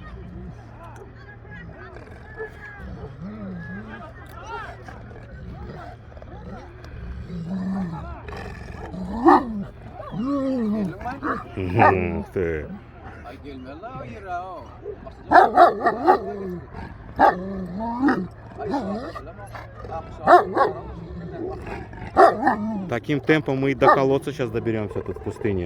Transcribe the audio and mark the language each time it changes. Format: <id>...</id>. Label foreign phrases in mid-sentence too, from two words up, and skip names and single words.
<ru>Ух ты.</ru> <tr>Ay gelme la hayır ha o.</tr> <ru>Таким темпом мы и до колодца сейчас доберемся тут в пустыне.</ru>